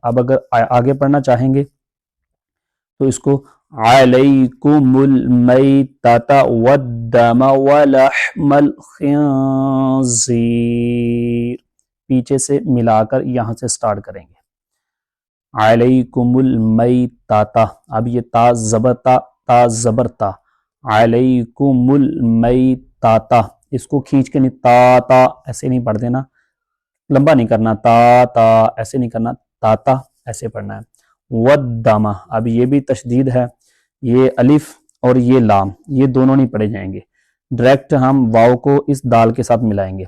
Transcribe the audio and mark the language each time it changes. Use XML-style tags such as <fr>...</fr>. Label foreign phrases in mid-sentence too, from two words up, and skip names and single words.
<ur>اب اگر آگے پڑھنا چاہیں گے تو اس کو</ur> <ar>علیکم المیتۃ والدم ولحم الخنزیر،</ar> <ur>پیچھے سے ملا کر یہاں سے سٹارٹ کریں گے۔</ur> <ar>علیکم المیتۃ،</ar> <ur>اب یہ تا زبر تا، تا زبر تا،</ur> <ar>علیکم المیتۃ،</ar> <ur>اس کو کھینچ کے نہیں تا تا ایسے نہیں پڑھ دینا، لمبا نہیں کرنا، تا تا ایسے نہیں کرنا، تا تا ایسے پڑھنا ہے۔ والدم، اب یہ بھی تشدید ہے، یہ الف اور یہ لام یہ دونوں نہیں پڑھے جائیں گے، ڈائریکٹ ہم واو کو اس دال کے ساتھ ملائیں گے۔</ur>